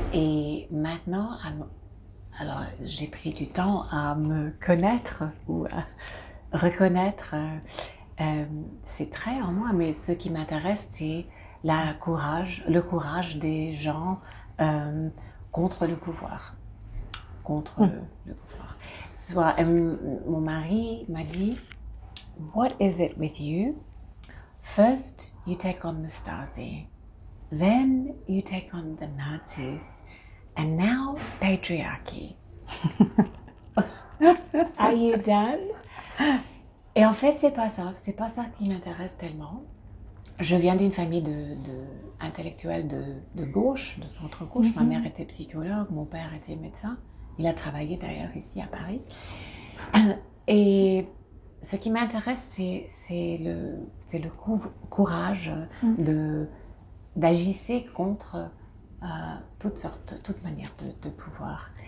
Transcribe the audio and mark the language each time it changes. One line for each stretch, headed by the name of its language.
French: Et maintenant, alors j'ai pris du temps à me connaître ou à reconnaître ces traits en moi, mais ce qui m'intéresse, c'est le courage des gens contre le pouvoir. Le pouvoir. Soit, mon mari m'a dit,
English: "What is it with you? First, you take on the Stasi, then you take on the Nazis, and now patriarchy." Are you done?
French: Et en fait, c'est pas ça qui m'intéresse tellement. Je viens d'une famille intellectuels de gauche, de centre-gauche. Ma mère était psychologue, mon père était médecin. Il a travaillé d'ailleurs ici à Paris. Et ce qui m'intéresse, c'est le courage d'agir contre toute manière de pouvoir.